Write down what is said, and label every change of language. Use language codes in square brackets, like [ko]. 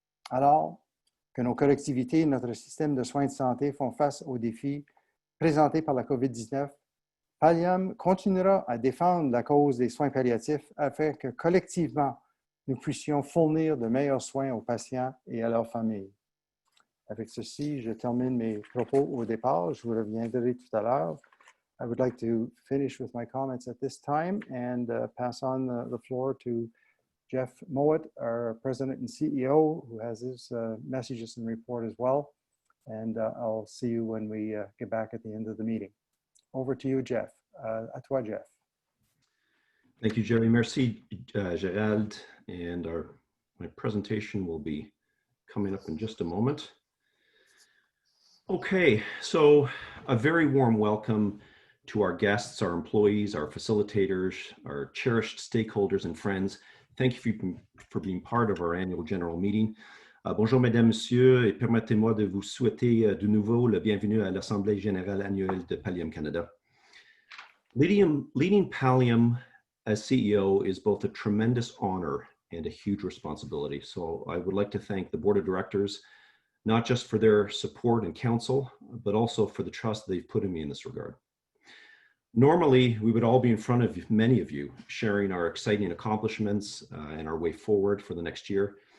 [fr] Alors que nos collectivités et notre système de soins de santé font face aux défis présentés par la COVID-19, Pallium continuera à défendre la cause des soins palliatifs afin que collectivement, nous puissions fournir de meilleurs soins aux patients et à leurs familles. Avec ceci, je termine mes propos au départ. Je vous reviendrai tout à l'heure. [en] I would like to finish with my comments at this time and pass on the floor to Jeff Moat, our President and CEO, who has his messages and report as well. And I'll see you when we get back at the end of the meeting. Over to you, Jeff. [fr] À toi, Jeff. [en] Thank you, Jerry. [fr] Merci, Gérald. [en] And my presentation will be coming up in just a moment. Okay, so a very warm welcome to our guests, our employees, our facilitators, our cherished stakeholders and friends. Thank you for being part of our annual general meeting. [fr] Bonjour, mesdames, messieurs, et permettez-moi de vous souhaiter de nouveau le bienvenue à l'Assemblée générale annuelle de Pallium Canada. [en] Leading Pallium as CEO is both a tremendous honor and a huge responsibility. So I would like to thank the board of directors, not just for their support and counsel, but also for the trust they've put in me in this regard. Normally, we would all be in front of many of you, sharing our exciting accomplishments and our way forward for the next year.